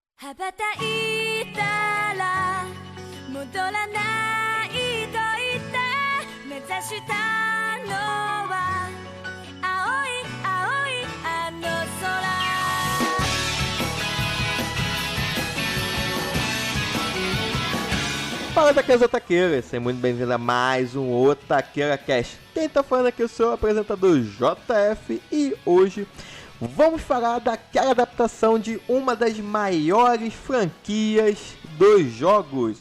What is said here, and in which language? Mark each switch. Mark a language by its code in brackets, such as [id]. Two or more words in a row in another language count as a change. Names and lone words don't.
[ja] 羽ばたいたら戻らないと言って目指したのは青い青いあの空。 [pt] Fala daqueles otaqueiras, seja muito bem-vindo a mais um Otaqueira Cast. Quem tá falando aqui é o seu apresentador JF e hoje vamos falar daquela adaptação de uma das maiores franquias dos jogos.